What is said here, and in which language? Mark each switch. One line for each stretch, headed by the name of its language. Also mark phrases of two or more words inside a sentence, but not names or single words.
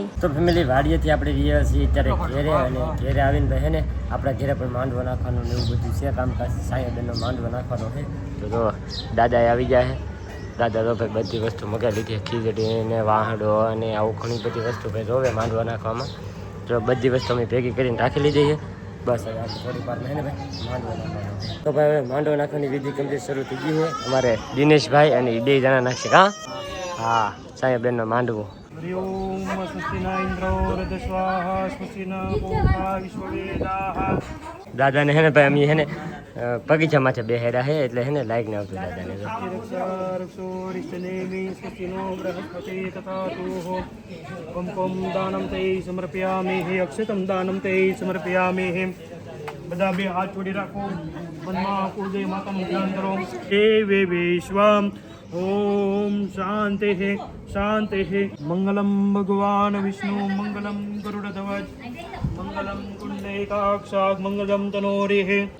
Gujarati: તો ફેમિલી વાડીએથી આપણે રહ્યા છીએ અત્યારે ઘેરે અને ઘેરે આવીને ભાઈ ને આપણા ઘેરે પણ માંડવો નાખવાનું ને એવું બધું છે કામકાજ સાહેબનો માંડવો નાખવાનો છે તો જો દાદાએ આવી જાય દાદા તો ભાઈ બધી વસ્તુ મગાવી લીધી ખીચડી ને વાહડો અને આવું ઘણી બધી વસ્તુ ભાઈ જોવે માંડવો નાખવામાં તો બધી વસ્તુ અમે ભેગી કરીને રાખી લીધી છે બસ હવે આપણે થોડી વાર ને ભાઈ માંડવો નાખવાનો તો ભાઈ હવે માંડવો નાખવાની વિધિ કમ્પ્લીટ શરૂ થઈ ગઈ છે અમારે દિનેશભાઈ અને એ 2 જણા નાખશે હા સાહેબનો માંડવો
Sanskrit: हरि ओम स्वस्ति न इंद्रो रद स्वाहा स्वस्ति न पूषा विश्ववेदाः
Gujarati: દાદાને હે ને ભાઈ અમે હે ને બગીચા માથે બેહેરા હે એટલે હે ને લાઈક ને આવતું દાદાને તો
Sanskrit: रक्षोरिष्टनेमि स्वस्ति नो बृहस्पति तथातुः कुमकुम दानं ते समर्पयामि अक्षतं दानं ते समर्पयामि
Gujarati: બધા બે હાથ જોડી રાખો મનમાં કુળદેવ માતાનું ધ્યાન કરો
Sanskrit: દેવે વિશ્વમ ઓમ શાંતિ શાંતિ મંગલમ ભગવાન વિષ્ણુ મંગલમ ગરુડધ્વજ મંગલમ કુંડલેકાક્ષાગ મંગલમ તનોરિહ